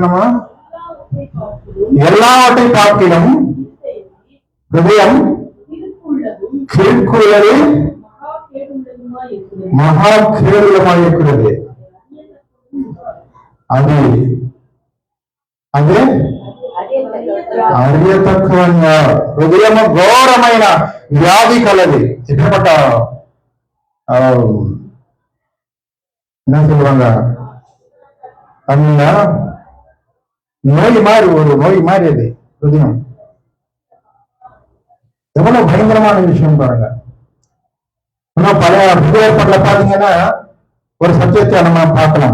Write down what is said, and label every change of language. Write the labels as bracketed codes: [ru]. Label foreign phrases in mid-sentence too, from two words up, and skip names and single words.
[ta] நம்ம எல்லாவற்றை பார்க்கிலும் ஹிருதயம் கீழ்க்குள்ளது மகா கேவலமாய் இருக்கிறது. அது அது அறியத்தக்கவன் யார்? [te] హృదయము ఘోరమైన వ్యాధి కలది. [ta] எப்படிப்பட்ட என்ன சொல்லுவாங்க தமிழ்ல, நோய் மாதிரி, ஒரு நோய் மாதிரி அது ஹிருதயம். எவ்வளவு பயங்கரமான விஷயம் பாருங்க. இன்னும் பழைய புதிய பாத்தீங்கன்னா ஒரு சப்ஜெக்ட நம்ம பார்க்கலாம்.